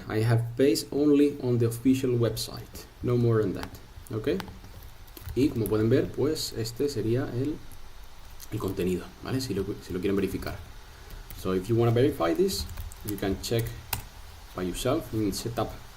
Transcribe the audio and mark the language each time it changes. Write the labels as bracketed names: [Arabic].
[English] I have based only on the official website, no more than that. [Spanish] Okay, y como pueden ver, pues este sería el contenido, ¿vale? Si lo quieren verificar. [English] So if you want to verify this, you can check by yourself in setup_bisc.